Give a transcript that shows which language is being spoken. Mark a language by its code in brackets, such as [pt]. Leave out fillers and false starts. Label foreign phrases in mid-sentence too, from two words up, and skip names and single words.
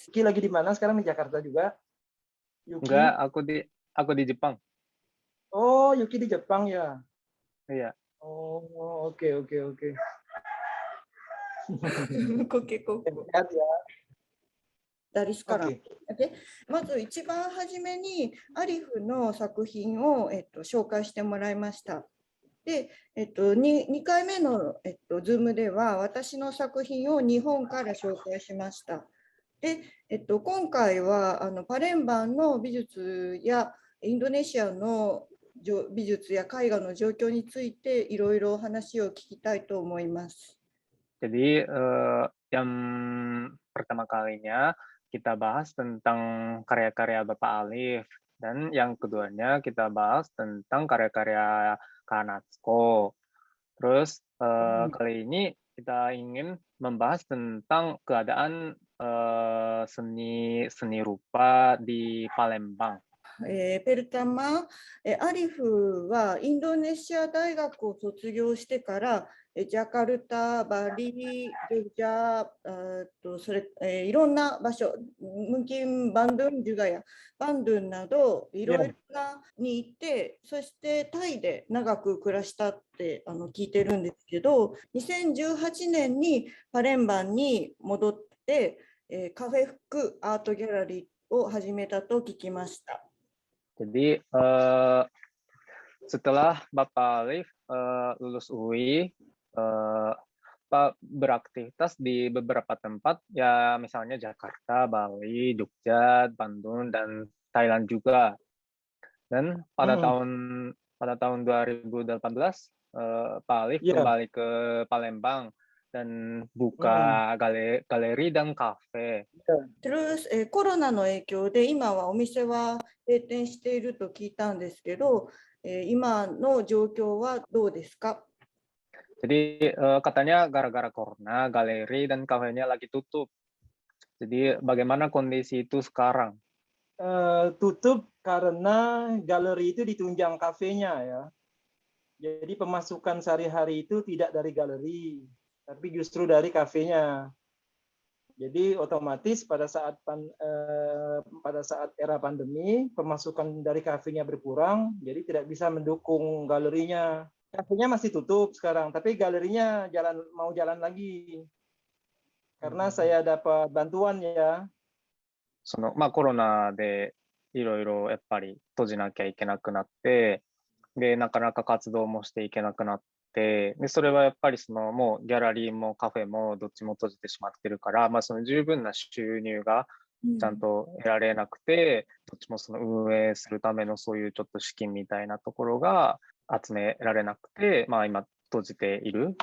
[id] Yuki lagi di mana sekarang, di Jakarta juga? Yuki? Enggak, aku di Jepang. Oh, Yuki di Jepang ya. Iya. Oh, oke. Sehat ya. dari sekarang。 Oke. [ja] で、まず一番初めにアリフの作品を、紹介してもらいました。で、2回目の、ズームでは私の作品を日本から紹介しました。で、今回はパレンバンの美術やインドネシアの美術や絵画の状況についていろいろ話を聞きたいと思います。 [id] Jadi yang pertama kalinya kita bahas tentang karya-karya Bapak Alif, dan yang keduanya kita bahas tentang karya-karya Kak Natsuko. Terus kali ini kita ingin membahas tentang keadaan seni rupa di Palembang. [ja] ペルタマ、アリフはインドネシア大学を卒業してから、ジャカルタ、バリ、ジャいろんな場所、 [id] mungkin, Bandung, juga ya, [ja] バンドゥンなど、いろいろなに行って、そしてタイで長く暮らしたって聞いてるんですけど、2018年にパレンバンに戻って、カフェフックアートギャラリーを始めたと聞きました。 [id] Jadi setelah Bapak Alif lulus UI, beraktivitas di beberapa tempat, ya misalnya Jakarta, Bali, Jogja, Bandung, dan Thailand juga. Dan pada tahun 2018, Pak Alif kembali ke Palembang dan buka galeri dan kafe. Terus、 [ja] コロナの影響で今はお店は閉店していると聞いたんですけど、今の状況はどうですか？ [id] Jadi katanya gara-gara corona, galeri dan kafenya lagi tutup. Jadi bagaimana kondisi itu sekarang? Tutup karena galeri itu ditunjang kafenya ya. Jadi pemasukan sehari-hari itu tidak dari galeri, tapi justru dari kafenya. Jadi otomatis pada saat era pandemi, pemasukan dari kafenya berkurang, jadi tidak bisa mendukung galerinya. Kafenya masih tutup sekarang, tapi galerinya mau jalan lagi. Karena saya dapat bantuan ya. [ja] コロナでいろいろやっぱり閉じなきゃいけなくなって、でなかなか活動もしていけなくなって、でそれはやっぱりもうギャラリーもカフェもどっちも閉じてしまってるから、その十分な収入がちゃんと得られなくて、どっちもその運営するためのそういうちょっと資金みたいなところが集められなくて、今閉じている。